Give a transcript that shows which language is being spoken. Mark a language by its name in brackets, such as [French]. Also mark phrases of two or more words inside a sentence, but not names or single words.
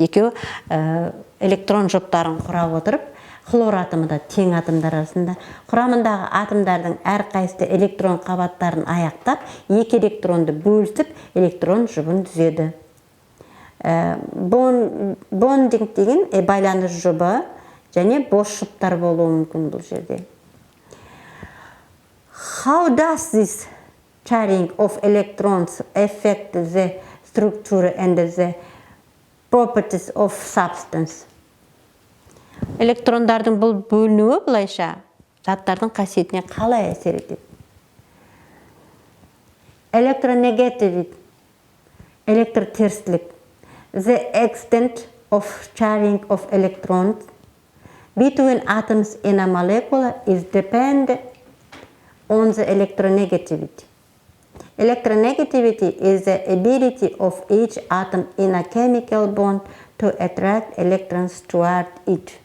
[Kazakh] Екеуі электрон жұптарын құрап отырып, хлор атомы да тең атомдар арасында құрамындағы атомдардың әрқайсысы электрон қабаттарын аяқтап, екі электронды бөлісіп, электрон жұбын түзеді. Бондинг деген байланыс жұбы және бос жұптар болуы мүмкін бұл жерде. [English] How does this sharing of electrons affect the structure and the properties of substance? [Kazakh] Электрондардың бұл бөлінуі бұлайша заттардың қасиетіне қалай әсер етеді? Electronegativity, электртерістілік. [English] The extent of sharing of electrons between atoms in a molecule is dependent on the electronegativity. Electronegativity is the ability of each atom in a chemical bond to attract electrons toward it.